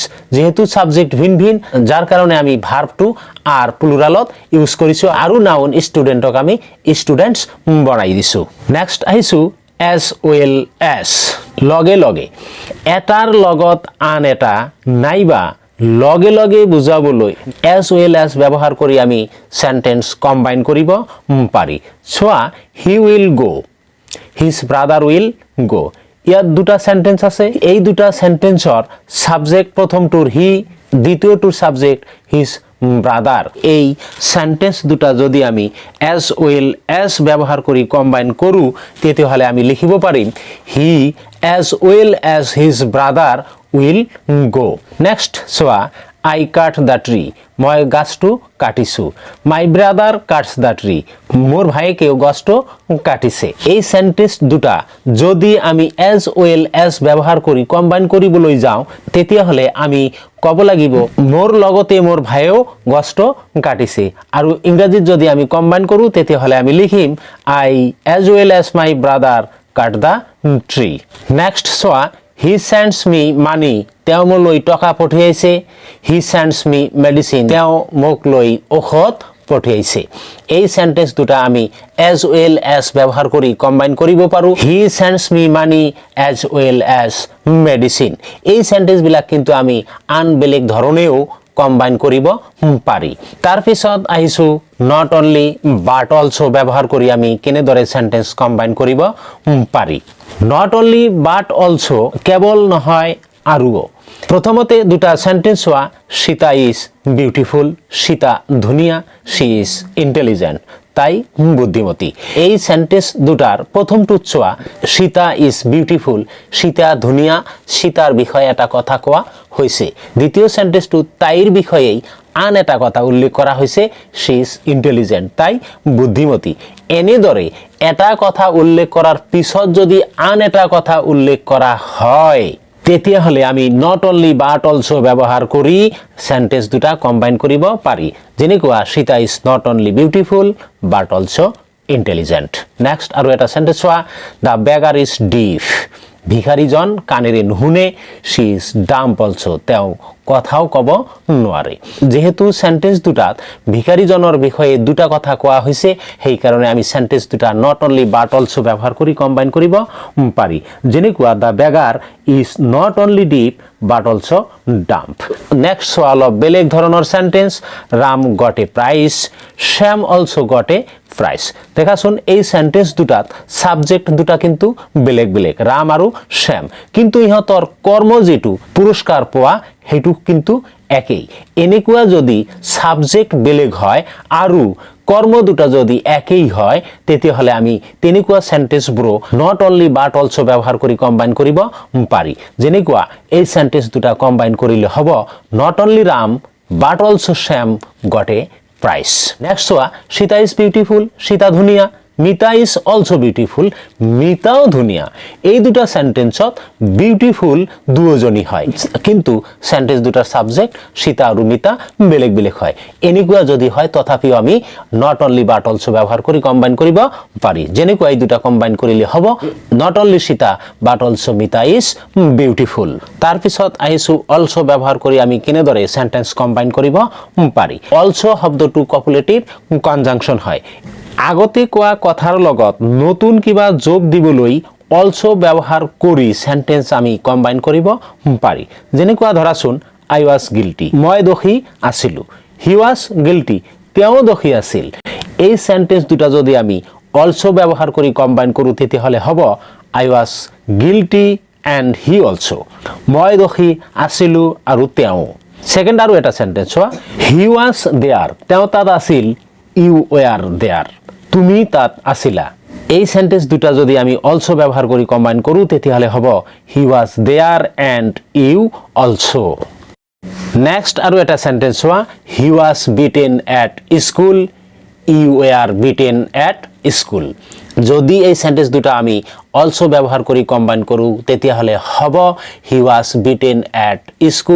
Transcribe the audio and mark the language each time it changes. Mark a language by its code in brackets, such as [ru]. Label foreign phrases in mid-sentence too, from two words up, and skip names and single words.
[as] যেহেতু সাবজেক্ট ভিন ভিন যাৰ কাৰণে আমি ভাৰ্বটো আৰ প্লুৰালত ইউজ কৰিছোঁ আৰু নাউন ষ্টুডেণ্টক আমি ষ্টুডেণ্টছ বনাই দিছোঁ। নেক্সট আহিছোঁ [en] as well as, [as] লগে লগে। এটাৰ লগত আন এটা নাইবা লগে লগে বুজাবলৈ [en] as well as [as] ব্যৱহাৰ কৰি আমি [en] sentence combine [as] কৰিব পাৰি চোৱা [en] he will go his brother will go [as] ইয়াত দুটা সেন্টেন্স আছে এই দুটা সেন্টেন্সৰ সাবজেক্ট প্ৰথমটোৰ হি দ্বিতীয়টোৰ সাবজেক্ট [en] his brother [as] এই সেন্টেন্স দুটা যদি আমি [en] as well as [as] ব্যৱহাৰ কৰি কম্বাইন কৰো তেতিয়াহলে আমি লিখিব পাৰিম [en] he as well as his brother will go next [as] চোৱা [en] I cut the tree [as] মই গাছটো কাটিছো [en] my brother cuts the tree [as] মোৰ ভাইকেও গাছটো কাটিছে এই সেন্টেন্স দুটা যদি আমি [en] as well as [as] ব্যৱহাৰ কৰি কম্বাইন কৰিবলৈ যাওঁ তেতিয়াহলে আমি কব লাগিব মোৰ লগতে মোৰ ভাইও গাছটো কাটিছে আৰু ইংৰাজীত যদি আমি কম্বাইন কৰো তেতিয়াহলে আমি লিখিম [en] I as well as my brother cut the tree next [as] চোৱা [en] he sends me money [as] তেওঁ মোলৈ টকা পঠিয়াইছে [en] he sends me medicine [as] তেওঁ মোক লৈ ঔষধ পঠিয়াইছে এই সেন্টেন্স দুটা আমি [en] as well as [as] ব্যৱহাৰ কৰি কম্বাইন কৰিব পাৰো [en] he sends me money as well as medicine [as] এই সেন্টেন্স বিলাক কিন্তু আমি আন বেলেগ ধৰণেও কম্বাইন কৰিব পাৰি তাৰ পিছত আহিছো [en] not only but also [as] ব্যৱহাৰ কৰি আমি কেনেদৰে [en] sentence combine [as] কৰিব পাৰি [en] not only but also [as] কেৱল নহয় আৰু প্ৰথমতে দুটা সেন্টেন্স হোৱা সীতা [en] is beautiful [as] সীতা ধুনিয়া [en] she is intelligent [as] তাই বুদ্ধিমতী এই সেন্টেন্স দুটাৰ প্ৰথমটো চোৱা সীতা is beautiful সীতা ধুনিয়া সীতাৰ বিষয়ে এটা কথা কোৱা হৈছে দ্বিতীয় সেন্টেন্সটো তাইৰ বিষয়ে আন এটা কথা উল্লেখ কৰা হৈছে [en] she is intelligent [as] তাই বুদ্ধিমতী এনেদৰে এটা কথা উল্লেখ কৰাৰ পিছত যদি আন এটা কথা উল্লেখ কৰা হয় তেতিয়াহলে আমি [en] not only but also [as] ব্যৱহাৰ কৰি সেন্টেন্স দুটা কম্বাইন কৰিব পাৰি যেনেকুৱা সীতা [en] is not only beautiful but also intelligent next [as] আৰু এটা সেন্টেন্স হোৱা [en] the beggar is deaf [as] ভিখাৰীজন কাণেৰে নুশুনে [en] she is dumb also [as] তেওঁ কথাও কব নোৱাৰে যেহেতু সেন্টেন্স দুটাত ভিখাৰীজনৰ বিষয়ে দুটা কথা কোৱা হৈছে সেই কাৰণে আমি সেন্টেন্স দুটা [en] not only but also [as] ব্যৱহাৰ কৰি কম্বাইন কৰিব পাৰি যেনেকুৱা [en] the beggar is not only deaf but also dumb next [as] অলপ বেলেগ ধৰণৰ সেন্টেন্স ৰাম [en] got a prize [as] শ্যাম [en] also got a prize [as] দেখাচোন এই সেন্টেন্স দুটাত সাবজেক্ট দুটা কিন্তু বেলেগ বেলেগ ৰাম আৰু শ্যাম কিন্তু ইহঁতৰ কৰ্ম যেটো পুৰস্কাৰ পোৱা হেতু কিন্তু একেই এনেকুৱা যদি সাবজেক্ট বেলেগ হয় আৰু কর্ম দুটা যদি একই হয় তেতিয়াহলে আমি তেনেকুৱা সেন্টেন্সবোৰ [en] not only but also [as] ব্যৱহাৰ কৰি কম্বাইন কৰিব পাৰি যেনেকুৱা এই সেন্টেন্স দুটা কম্বাইন কৰিলে হ'ব [en] not only ram but also [as] Shyam [en] got a prize next [as] চোৱা সীতা [en] is beautiful [as] সীতা ধুনিয়া মিতা [en] is also beautiful [as] মিতাও ধুনিয়া এই দুটা সেন্টেন্সত বিউটিফুল দুজনী হয় কিন্তু সেন্টেন্স দুটাৰ সাবজেক্ট সীতা আৰু মিতা বেলেগ বেলেগ হয় এনেকুৱা যদি হয় তথাপিও আমি [en] not only but [as] also ব্যৱহাৰ কৰি কম্বাইন কৰিব পাৰি যেনেকুৱা এই দুটা কম্বাইন কৰিলে হ'ব [en] not only সীতা but also মিতা is beautiful [as] তাৰ পিছত আহিছো also ব্যৱহাৰ কৰি আমি কেনেদৰে সেন্টেন্স কম্বাইন কৰিব পাৰি also শব্দটো [en] copulative conjunction [as] হয় আগতে কোৱা কথাৰ লগত নতুন কিবা যোগ দিবলৈ also ব্যৱহাৰ কৰি সেন্টেন্স আমি কম্বাইন কৰিব পাৰি যেনেকুৱা ধৰাচোন [en] I was guilty [as] মই দোষী আছিলো [en] he was guilty [as] তেওঁ দোষী আছিল এই সেন্টেন্স দুটা যদি আমি also ব্যৱহাৰ কৰি কম্বাইন কৰো তেতিয়াহলে হ'ব [en] I was guilty and he also [as] মই দোষী আছিলো আৰু তেওঁ সেকেন্ড আৰু এটা সেন্টেন্স হোৱা [en] he was there [as] তেওঁ তাত আছিল [en] you were there [as] তুমি তাত আছিলা এই সেন্টেন্স দুটা যদি আমি also ব্যৱহাৰ কৰি কম্বাইন কৰো তেতিয়াহলে হ'ব [en] he was there and you also [as] next আৰু এটা সেন্টেন্স হোৱা [en] he was beaten at school you were beaten at school [as] যদি এই সেন্টেন্স দুটা আমি also ব্যৱহাৰ কৰি কম্বাইন কৰো তেতিয়াহলে হ'ব [en] he was beaten at school